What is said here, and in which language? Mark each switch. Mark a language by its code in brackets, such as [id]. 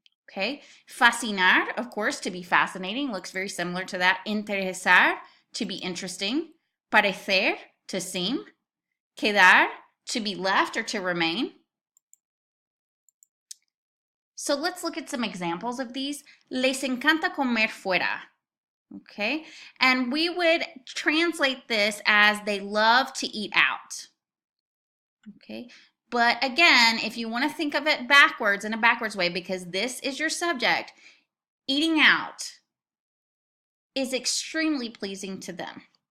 [en] Okay, fascinar, of course, to be fascinating, looks very similar to that. Interesar, to be interesting. Parecer, to seem. Quedar, to be left or to remain. So let's look at some examples of these. [es] Les encanta comer fuera. [en] Okay, and we would translate this as they love to eat out. Okay, but again, if you want to think of it backwards, in a backwards way, because this is your subject, eating out is extremely pleasing to them.